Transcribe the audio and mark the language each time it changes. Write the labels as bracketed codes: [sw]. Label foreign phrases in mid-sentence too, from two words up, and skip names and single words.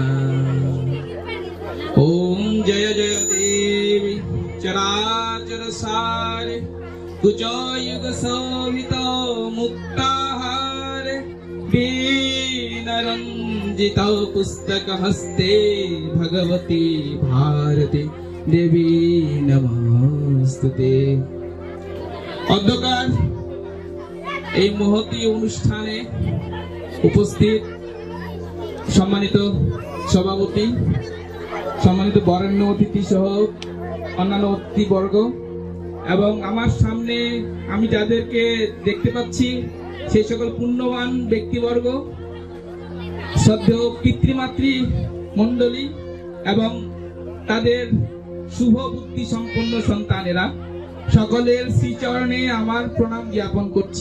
[sa] ओम जय जय देवी चराचर सारे कुचयुग शोभितो मुक्ताहारे वीणरंजित पुस्तक हस्ते भगवती भारती देवी नमस्ते। [bn] অধ্যকার এই মহতি অনুষ্ঠানে উপস্থিত সম্মানিত সভাপতি, সম্মানিত বরেণ্য অতিথি সহ অন্যান্য অতিথিবর্গ এবং আমার সামনে আমি যাদেরকে দেখতে পাচ্ছি সেই সকল পুণ্যবান ব্যক্তিবর্গ, শ্রদ্ধেয় পিতৃমাতৃ মণ্ডলী এবং তাদের শুভ বুদ্ধি সম্পন্ন সন্তানেরা, সকলের শ্রীচরণে আমার প্রণাম জ্ঞাপন করছি।